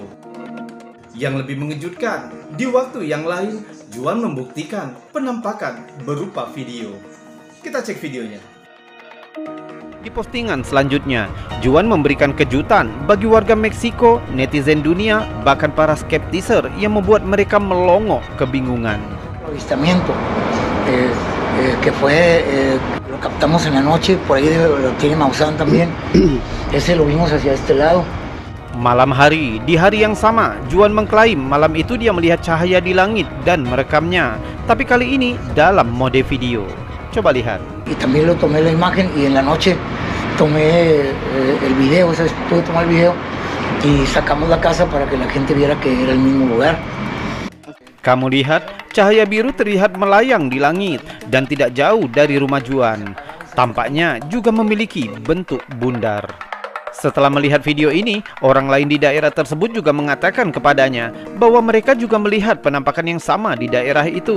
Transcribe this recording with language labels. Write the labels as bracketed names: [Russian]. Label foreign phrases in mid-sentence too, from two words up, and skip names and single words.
[Indonesian] Yang lebih mengejutkan, di waktu yang lain Juan membuktikan penampakan berupa video. Kita cek videonya. Di postingan selanjutnya, Juan memberikan kejutan bagi warga Meksiko, netizen dunia, bahkan para skeptiser yang membuat mereka melongo kebingungan. [Spanish] Avistamiento que fue lo captamos en la noche, por ahí lo tiene Maussan también. Ese lo vimos hacia este lado. [Indonesian] Malam hari, di hari yang sama, Juan mengklaim malam itu dia melihat cahaya di langit dan merekamnya, tapi kali ini dalam mode video. Coba lihat. [Spanish] Y también lo tomé la imagen y en la noche tomé el video, o sea, pude tomar el video y sacamos la casa para que la gente viera que era el mismo lugar. [Indonesian] Kamu lihat, cahaya biru terlihat melayang di langit dan tidak jauh dari rumah Juan. Tampaknya juga memiliki bentuk bundar. Setelah melihat video ini, orang lain di daerah tersebut juga mengatakan kepadanya bahwa mereka juga melihat penampakan yang sama di daerah itu.